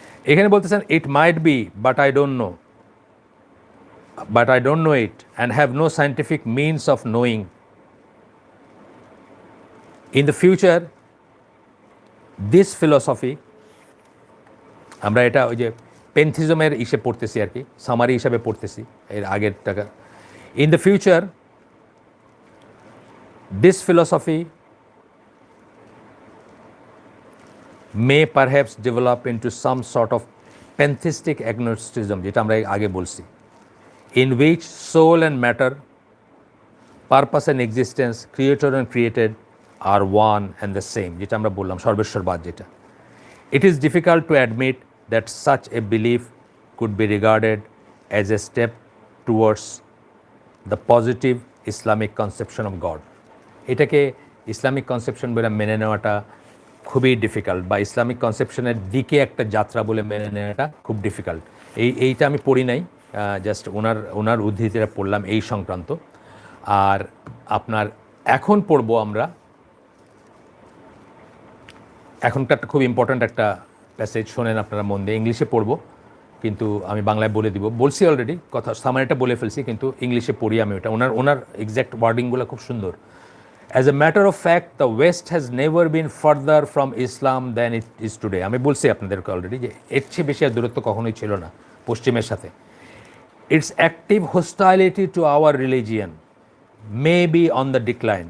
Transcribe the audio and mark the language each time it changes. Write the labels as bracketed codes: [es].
[bn] এখানে বলতেছেন, [en] It might be but I don't know it and have no scientific means of knowing. In the future this philosophy, [bn] আমরা এটা ওই যে পেন্থিজমের ইসে পড়তেছি আর কি, সামারি হিসাবে পড়তেছি এর আগের টাকা। [en] in the future this philosophy may perhaps develop into some sort of pantheistic agnosticism, [bn] যেটা আমরা আগে বলছি, [en] in which soul and matter, purpose and existence, creator and created are one and the same, [bn] যেটা আমরা বললাম সর্বেশ্বরবাদ যেটা। [en] It is difficult to admit that such a belief could be regarded as a step towards the positive Islamic conception of God. [bn] এটাকে Islamic conception বলে মেনে নেওয়াটা খুবই difficult, বা ইসলামিক কনসেপশনের দিকে একটা যাত্রা বলে মেনে নেওয়াটা খুব ডিফিকাল্ট। এইটা আমি পড়ি নাই, জাস্ট ওনার উদ্ধৃতিটা পড়লাম এই সংক্রান্ত। আর আপনার এখন পড়বো আমরা, এখনকার একটা খুব ইম্পর্ট্যান্ট একটা প্যাসেজ, শোনেন আপনারা মন দিয়ে। ইংলিশে পড়বো কিন্তু আমি বাংলায় বলে দিব, বলছি অলরেডি, কথা সামারিটা বলে ফেলছি, কিন্তু ইংলিশে পড়ি আমি ওটা। ওনার এক্স্যাক্ট ওয়ার্ডিংগুলো খুব সুন্দর। [en] As a matter of fact, the West has never been further from Islam than it is today. [bn] আমি বলছি আপনাদেরকে অলরেডি যে এর চেয়ে বেশি আর দূরত্ব কখনোই ছিল না পশ্চিমের সাথে। [en] Its active hostility to our religion may be on the decline.